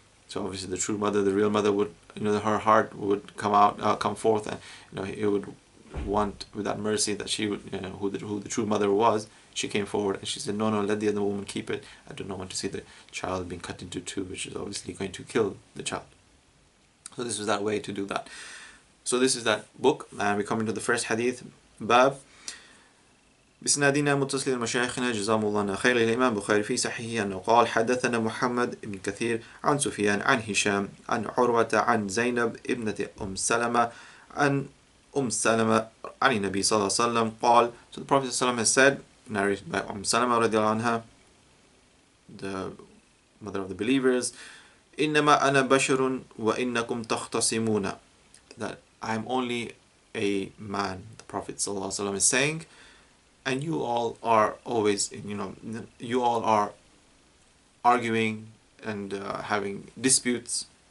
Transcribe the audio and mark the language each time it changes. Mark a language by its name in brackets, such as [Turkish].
[English] So obviously the true mother, the real mother would, her heart would come forth, and it would want, with that mercy that she would, who the true mother was, she came forward and she said, no, let the other woman keep it. I do not want to see the child being cut into two, which is obviously going to kill the child. So this was that way to do that. So this is that book, and we come into the first hadith, Bab. [Arabic] بسنادنا متصل المشايخنا جزاهم الله خير الإمام بخاري في صحيحه أنه قال حدثنا محمد بن كثير عن سفيان عن هشام عن عروة عن زينب ابنة سلمة عن سلمة عن النبي صلى الله عليه وسلم قال. [English] So the Prophet ﷺ has said, narrated by Salama radiallahu anha, the mother of the believers, [Arabic] إنما أنا بشر وإنكم تختصمون, [English] that I am only a man, the Prophet ﷺ is saying, and you all are always, you all are arguing and having disputes.